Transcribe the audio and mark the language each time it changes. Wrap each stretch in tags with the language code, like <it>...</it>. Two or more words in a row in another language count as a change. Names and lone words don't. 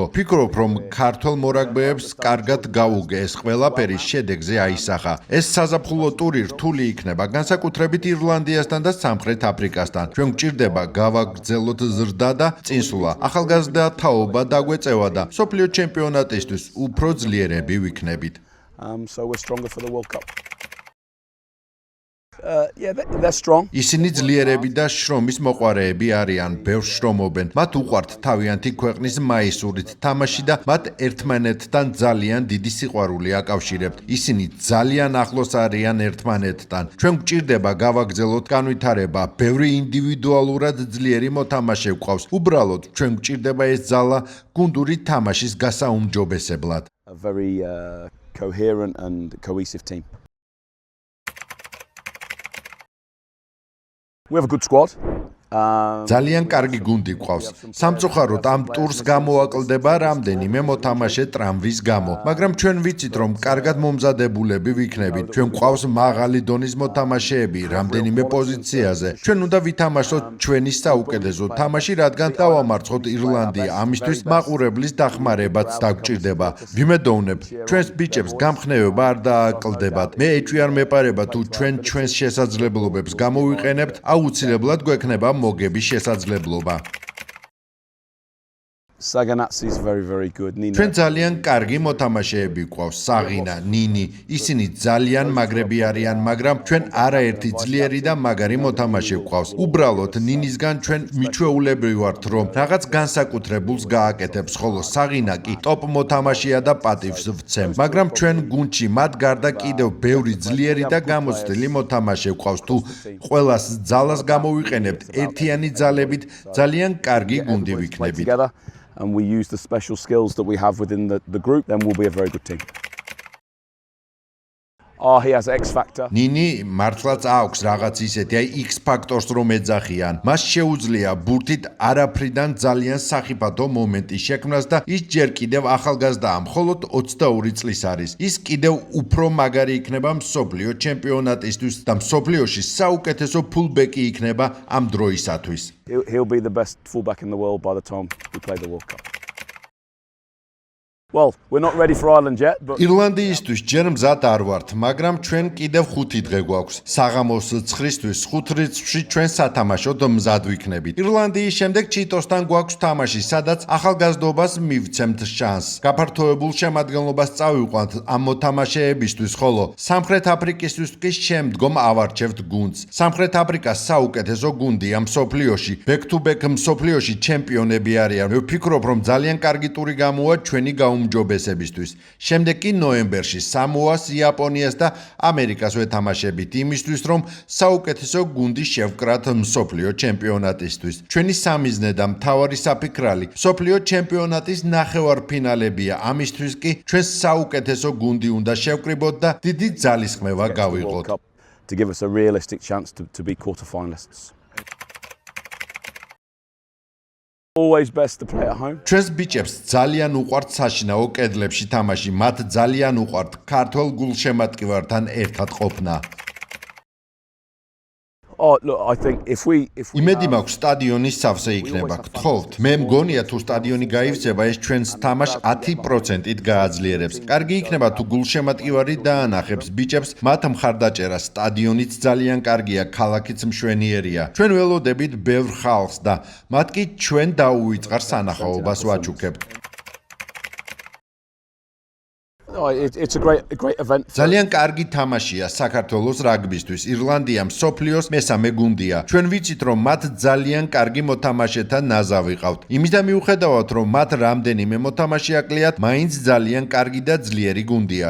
<ka>ვფიქრობ, რომ ქართველ მორაგბეებს კარგად გაუგე ეს ყველაფერი შედეგზე აისახა. ეს საზაფხულო ტური რთული იქნება, განსაკუთრებით ირლანდიასთან და სამხრეთ აფრიკასთან. ჩვენ გვჭირდება გავაგრძელოთ ზრდა და წინსვლა. ახალგაზრდა თაობა დაგვეწევა და მსოფლიო ჩემპიონატისთვის უფრო ძლიერები ვიქნებით.</ka> <en>So we're stronger for the World Cup. Yeah, they're strong.</en> <ka>ისინი ძლიერები და შრომის მოყვარეები არიან, ბევრს შრომობენ. მათ უყვართ თავიანთი ქვეყნის მაისურით თამაში და მათ ერთმანეთთან ძალიან დიდი სიყვარული აკავშირებთ. ისინი ძალიან ახლოს არიან ერთმანეთთან. ჩვენ გვჭირდება გავაგრძელოთ განვითარება, ბევრი ინდივიდუალურად ძლიერი მოთამაშე გვყავს. უბრალოდ ჩვენ გვჭირდება ეს ძალა გუნდური თამაშის გასაუმჯობესებლად.</ka> <en>A very coherent and cohesive team. We have a good squad.</en> <ka>ძალიან კარგი გუნდი გვყავს. სამწუხაროდ ამ ტურს გამოაკლდება რამდენიმე მოთამაშე ტრამვის გამო, მაგრამ ჩვენ ვიცით, რომ კარგად მომზადებულები ვიქნებით. ჩვენ გვყავს მაღალი დონის მოთამაშეები რამდენიმე პოზიციაზე. ჩვენ უნდა ვითამაშოთ ჩვენი საუკეთესო თამაში, რადგან დავამარცხოთ ირლანდია. ამისთვის მაყურებლის დახმარებაც დაგვჭირდება. ვიმედოვნებ, ჩვენს ბიჭებს გამხნევება არ დააკლდებათ. მე ეჭვი არ მეპარება თუ ჩვენ ჩვენს შესაძლებლობებს გამოვიყენებთ, აუცილებლად გვექნება მოგების შესაძლებლობა.</ka> <en>Saganats is very good.</en> <ka>ჩვენ ძალიან კარგი მოთამაშეები გვყავს, საღინა, ნინი, ისინი ძალიან მაგრები არიან, მაგრამ ჩვენ არაერთი ძლიერი და მაგარი მოთამაშე გვყავს. უბრალოდ ნინისგან ჩვენ მიჩვეულებრივ ვართ, რომ რაღაც განსაკუთრებულს გააკეთებს, ხოლო საღინა კი ტოპ მოთამაშეა და პატივს ვცემ. მაგრამ ჩვენ გუნდში მათ გარდა კიდევ ბევრი ძლიერი და გამოცდილი მოთამაშე გვყავს. თუ ყველას ძალას გამოვიყენებთ ერთიანი ძალებით, ძალიან კარგი გუნდი ვიქნებით.</ka> <en>And we use the special skills that we have within the group, then we'll be a very good team. He has X factor.</en> <ka>ნინი მართლაც აქვს რაღაც ისეთი, X ფაქტორს რომ ეძახიან. მას შეუძლია ბურთით არაფრიდან ძალიან სახიფათო მომენტი შექმნას და ის ჯერ კიდევ ახალგაზრდაა, მხოლოდ 22 წლის არის. ის კიდევ უფრო მაგარი იქნება მსოფლიო ჩემპიონატისთვის და მსოფლიოში საუკეთესო ფულბეკი იქნება ამ დროისათვის.</ka> <en>He'll be the best fullback in the world by the time we play the World Cup. Well, we're not ready for Ireland yet, but</en> <ka>ირლანდიისთვის ჯერ მზად არ ვართ, მაგრამ ჩვენ კიდევ 5 დღე გვაქვს. საღამოს 9-ისთვის 5 რიცხვში ჩვენ სათამაშოდ მზად ვიქნებით. ირლანდიის შემდეგ ჩიტოსთან გვაქვს თამაში, სადაც ახალგაზრდობას მივცემთ შანსს. გაფართოებულ შემადგენლობას წავიყვანთ ამ მოთამაშეებისთვის, ხოლო სამხრეთ აფრიკისთვის კი შემდგომ ავარჩევთ გუნდს. სამხრეთ აფრიკა საუკეთესო გუნდია მსოფლიოში.</ka> <en>Back to back</en> <ka>მსოფლიოში ჩემპიონები არიან. მე ვფიქრობ, რომ ძალიან კარგი ტური გამოვა ჩვენი უმჯობესებისთვის. შემდეგ კი ნოემბერში სამოას, იაპონიას და ამერიკას ვეთამაშებით იმისთვის, რომ საუკეთესო გუნდი შევკრათ მსოფლიო ჩემპიონატისთვის. ჩვენი სამიზნე და მთავარი საფიქრალი მსოფლიო ჩემპიონატის ნახევარფინალებია. ამისთვის კი ჩვენ საუკეთესო გუნდი უნდა შევკრიბოთ და დიდი ძალისხმევა გავიღოთ.</ka> <en>To give us a realistic chance to be quarter-finalists. Always best to play at home.</en> <ka>ჩვენს ბიჭებს ძალიან უყვართ საშინაო კედლებში თამაში, მათ ძალიან უყვართ ქართველ გულშემატკივართან ერთად ყოფნა.</ka> <en>Look, I think if we</en> <ka>იმედი მაქვს სტადიონის სავსე იქნება. გთხოვთ, მე მგონია თუ სტადიონი გაივსება, ეს ჩვენს თამაშს 10%-ით გააძლიერებს. კარგი იქნება თუ გულშემატკივარი დაანახებს ბიჭებს მათ მხარდაჭერას. სტადიონიც ძალიან კარგია, ქალაქიც მშვენიერია. ჩვენ ველოდებით ბევრ ხალხს და მათ კი ჩვენ დაუვიწყარ სანახაობას ვაჩუქებთ.</ka> <en>It's a great event.</en> <ka>ძალიან კარგი თამაშია საქართველოს რაგბისთვის. ირლანდია მსოფლიოს მესამე გუნდია. ჩვენ ვიცით, რომ მათ ძალიან კარგი მოთამაშეთა ნაზავი ყავთ. იმისდა მიუხედავად, რომ მათ რამდენიმე მოთამაშე აკლიათ, მაინც ძალიან კარგი და ძლიერი გუნდია.</ka>